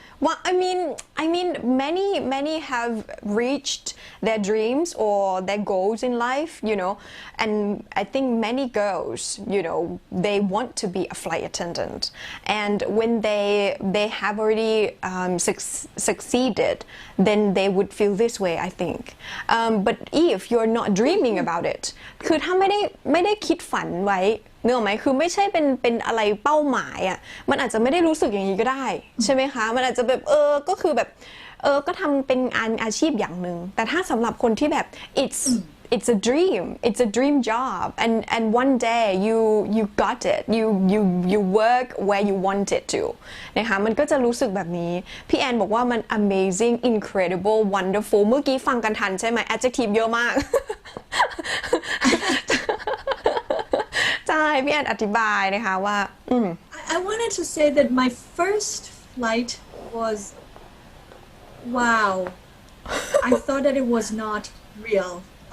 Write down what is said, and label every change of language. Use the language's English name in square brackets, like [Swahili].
[English] Well, I mean, many have reached their dreams or their goals in life, and I think many girls, they want to be a flight attendant, and when they have already succeeded, then they would feel this way, I think. But if you're not dreaming about it, [Thai] คือถ้าไม่ได้คิดฝันไว้เนื้อไหมคือไม่ใช่เป็นอะไรเป้าหมายอ่ะมันอาจจะไม่ได้รู้สึกอย่างนี้ก็ได้ใช่ไหมคะมันอาจจะแบบก็คือแบบก็ทำเป็นอาชีพอย่างหนึ่งแต่ถ้าสำหรับคนที่แบบ [English] it's a dream job and one day you got it you work where you want it to [Thai] นะคะมันก็จะรู้สึกแบบนี้พี่แอนบอกว่ามัน [English] amazing incredible wonderful [Thai] เมื่อกี้ฟังกันทันใช่ไหม adjective เยอะมาก ใช่พี่แอนอธิบายนะคะว่า [English] I wanted to say that my first flight was wow. I thought that it was not real.